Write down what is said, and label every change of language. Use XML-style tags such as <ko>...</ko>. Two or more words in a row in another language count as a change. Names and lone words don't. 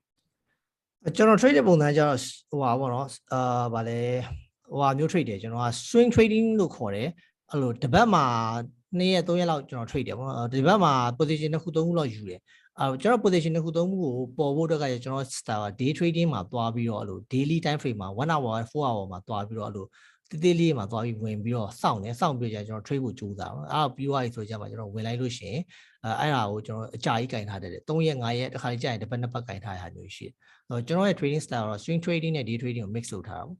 <my>ကျွန်တော် trade တဲ့ပုံစံကျတော့ဟိုပါပေါ့နော်ဗာလဲဟိုဟာမျိုး trade တယ်ကျွန်တော်က</my> <en>swing trading</en> <my>လို့ခေါ်တယ်အဲ့လိုတစ်ပတ်မှာ2ရက်3ရက်လောက်ကျွန်တော် trade တယ်ပေါ့ နော်ဒီဘက်မှာ position တစ်ခု3ခုလောက်ယူတယ်ကျွန်တော် position တစ်ခု3ခုကိုပေါ်ဖို့အတွက်ကကျွန်တော်</my> <en>style day trading</en> <my>မှာသွားပြီးတော့အဲ့လို</my> <en>daily time frame</en> <my>မှာ</my> <en>1 hour 4 hour</en> <my>မှာသွားပြီးတော့အဲ့လိုတေးလေးမှာသွားပြီးဝင်ပြီးတော့စောင့်ပြီးတော့ကျွန်တော် trade ဖို့ကြိုးစားပါအဲ့ပြီးသွားပြီဆိုကြမှာကျွန်တော်ဝင်လိုက်လို့ရှိရင်အဲ့ဒါကိုကျွန်တော်အကြာကြီးကင်ထားတယ်3ရက်5ရက်တစ်ခါကြာရင်တစ်ပတ်နှစ်ပတ်ကင်ထားရတာမျိုးရှိတယ်ကျွန်တော်ရဲ့</my> <en>trading style</en> <my>တော့</my> <en>swing trading</en> <my>နဲ့</my> <en>day trading</en> <my>ကို mix လုပ်ထားတာပေါ့</my>